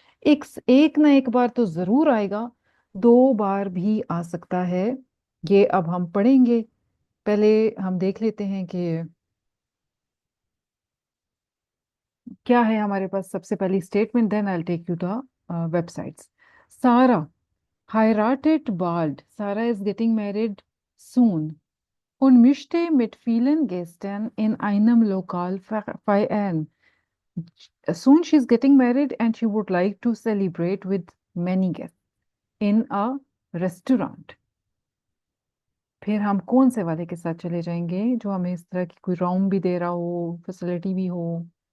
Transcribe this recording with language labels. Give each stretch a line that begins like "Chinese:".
Hindi: एक ना एक बार तो जरूर आएगा, 2 बार भी आ सकता है। ये अब हम पढ़ेंगे। पहले हम देख लेते हैं कि क्या है हमारे पास। सबसे पहली statement,
English: Then I take you the websites.
German: सारा heiratet bald,
English: Sarah is getting married soon
German: und möchte mit vielen Gästen in einem Lokal feiern.
English: Soon she's getting married and she would like to celebrate with many guests in a restaurant।
Hindi: फिर हम कौन से वाले के साथ चले जाएंगे जो हमें इस तरह की कोई राउंड भी दे रहा हो, फैसिलिटी भी हो।